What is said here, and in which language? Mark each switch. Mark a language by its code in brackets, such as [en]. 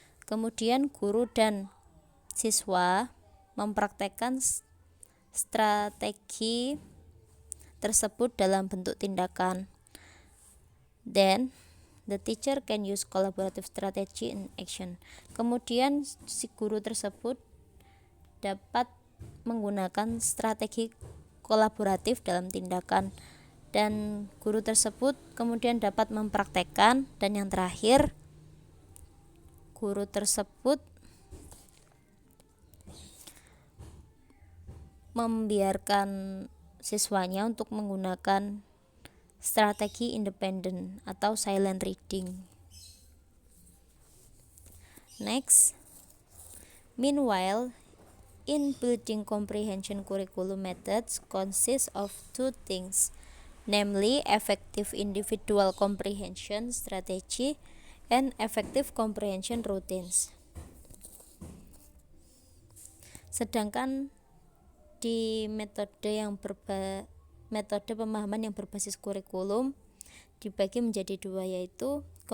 [id] Kemudian guru dan siswa mempraktekkan strategi tersebut dalam bentuk tindakan. [en] Then the teacher can use collaborative strategy in action. [id] Kemudian si guru tersebut dapat menggunakan strategi kolaboratif dalam tindakan, dan guru tersebut kemudian dapat mempraktekkan. Dan yang terakhir, guru tersebut membiarkan siswanya untuk menggunakan strategi independen atau silent reading. [en] Next, meanwhile, in building comprehension curriculum methods consists of 2 things, namely effective individual comprehension strategy and effective comprehension routines. [id] Sedangkan di metode pemahaman yang berbasis kurikulum dibagi menjadi 2, yaitu